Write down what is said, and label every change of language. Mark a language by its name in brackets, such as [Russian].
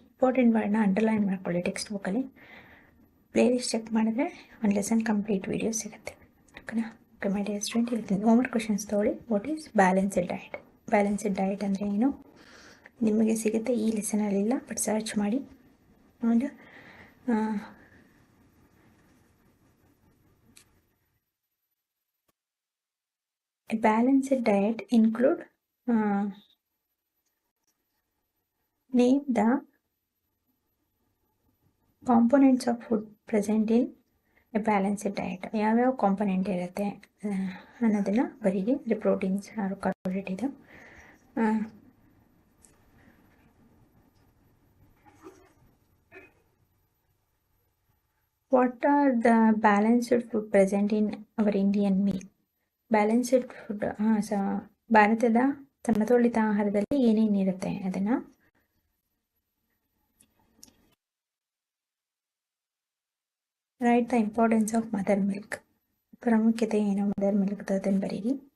[Kannada] Important ವರ್ಡ್ನ underline ಮಾಡ್ಕೊಳ್ಳಿ text ಬುಕ್ಕಲ್ಲಿ. Playlist check ಮಾಡಿದ್ರೆ ಒಂದು ಲೆಸನ್ ಕಂಪ್ಲೀಟ್ ವೀಡಿಯೋ ಸಿಗುತ್ತೆ. ಓಕೆನಾ? [English] okay my dear student, [Kannada] ಹೇಳ್ತೀನಿ ಹೋಮ್ವರ್ಕ್ ಕ್ವಶನ್ಸ್ ತೊಗೊಳ್ಳಿ. [English] What is balanced diet? [Kannada] Balanced diet ಅಂದರೆ ಏನು ನಿಮಗೆ ಸಿಗುತ್ತೆ, ಈ ಲೆಸನಲ್ಲಿಲ್ಲ, ಬಟ್ ಸರ್ಚ್ ಮಾಡಿ. [English] And a balanced diet include name the components of food present in a balanced diet. [Kannada] ಯಾವ್ಯಾವ ಕಾಂಪೊನೆಂಟ್ ಇರುತ್ತೆ ಅನ್ನೋದನ್ನು ಬರೀರಿ. ಪ್ರೋಟೀನ್ಸ್, ಕಾರ್ಬೋಹೈಡ್ರೇಟ್ ಇದು. [English] What are the balanced food present in our Indian meal? [Kannada] Balanced food, ಭಾರತದ ಸಮತೋಲಿತ ಆಹಾರದಲ್ಲಿ ಏನೇನಿರುತ್ತೆ ಅದನ್ನು right. [English] the importance of mother milk, [Kannada] ಪ್ರಾಮುಖ್ಯತೆ ಏನು ಮದರ್ ಮಿಲ್ಕ್ ಅದನ್ನು ಬರೀರಿ.